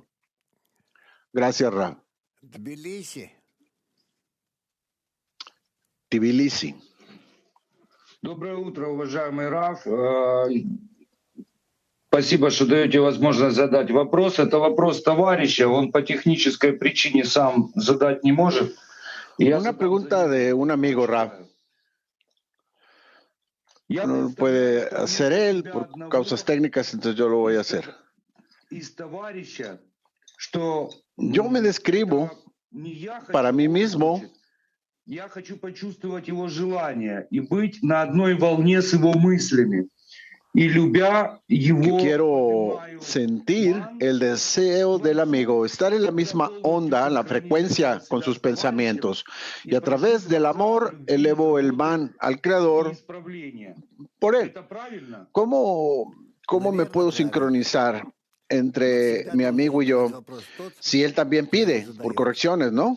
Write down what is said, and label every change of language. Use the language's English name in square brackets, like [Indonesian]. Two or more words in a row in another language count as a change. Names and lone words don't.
[Spanish] Gracias, Ra. Tbilisi. [Russian] Доброе утро, уважаемый Раф. Спасибо, что даете возможность задать вопрос. Это вопрос товарища, он по технической причине сам задать не может. [Spanish] Una pregunta de un amigo, Raf. No lo puede hacer él por causas técnicas, entonces yo lo voy a hacer. Yo me describo para mí mismo. [Russian] Я хочу почувствовать его желание и быть на одной волне с его мыслями. [Spanish] Que quiero sentir el deseo del amigo, estar en la misma onda, en la frecuencia con sus pensamientos. Y a través del amor elevo el man al Creador por él. ¿Cómo me puedo sincronizar entre mi amigo y yo si él también pide por correcciones, no?